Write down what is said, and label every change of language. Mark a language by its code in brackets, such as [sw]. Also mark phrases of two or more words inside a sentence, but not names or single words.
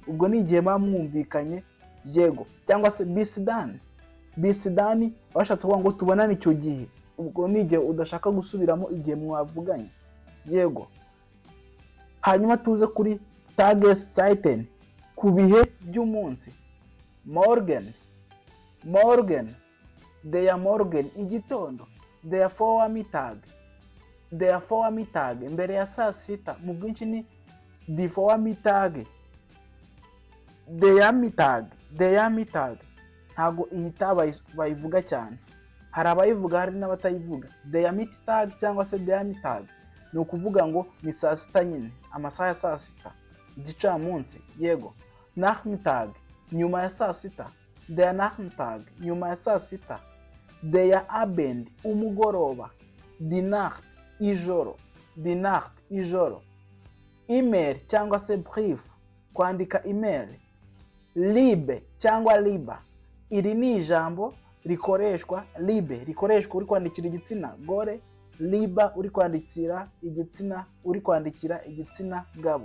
[rw] Ubwo ni igihe bamwumvikanye. Yego cyangwa se [de] bis dan [rw] abashatse kuvuga ngo tubonane icyo gihe. Ubwo ni igihe udashaka gusubiramo igihe mwavuganye. Yego hanyuma tuze kuri Tageszeiten ku bihe by'umunsi. [de] Morgen der Morgen igitondo. Der Vormittag [rw] mbere ya saa 6 mu bwinshi ni [de] die Vormittag. Der Mittag [rw] ntago iyi bayivuga cyane, hari abayivuga hari n'abatayivuga. [de] Der Mittag [rw] cyangwa se [de] der Mittag [rw] ni ukuvuga ngo ni saa 6 nyine, amasaha ya saa 6 igicamunsi. Yego Nachmittag nyuma ya saa 6. [de] Der Nachmittag [rw] nyuma ya saa 6. [de] Der Abend umugoroba. Die Nacht ijoro. [rw] Email cyangwa se brief kwandika email. Liebe cyangwa liba, iri ni ijambo rikoreshwa. Libe rikoreshwa uri kwandikira igitsina gore, liba uri kwandikira igitsina uri kwandikira igitsina gabo.